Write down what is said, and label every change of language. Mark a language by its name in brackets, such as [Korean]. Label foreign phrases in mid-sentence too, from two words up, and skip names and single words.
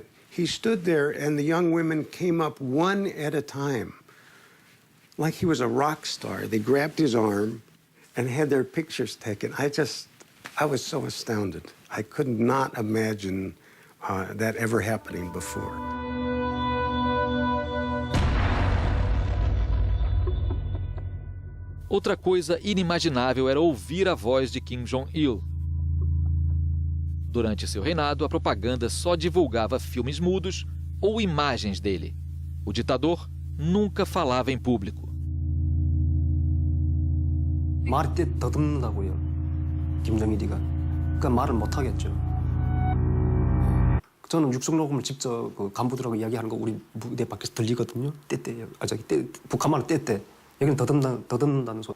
[English] He stood there and the young women came up one at a time, like he was a rock star. They grabbed his arm and had their pictures taken. I was so astounded. I could not imagine that ever happening before. [Portuguese] Outra coisa inimaginável era ouvir a voz de Kim Jong-il. Durante seu reinado, a propaganda só divulgava filmes mudos ou imagens dele. O ditador nunca falava em público. [Korean] 말이 더듬는다고요. 김정일이가. 그러니까 말을 못 하겠죠. 저는 육성 녹음을 직접 그 간부들하고 이야기하는 거 우리 무대 밖에서 들리거든요. 떼떼요. 북한말로 떼떼. 여기는 더듬는다는 소리.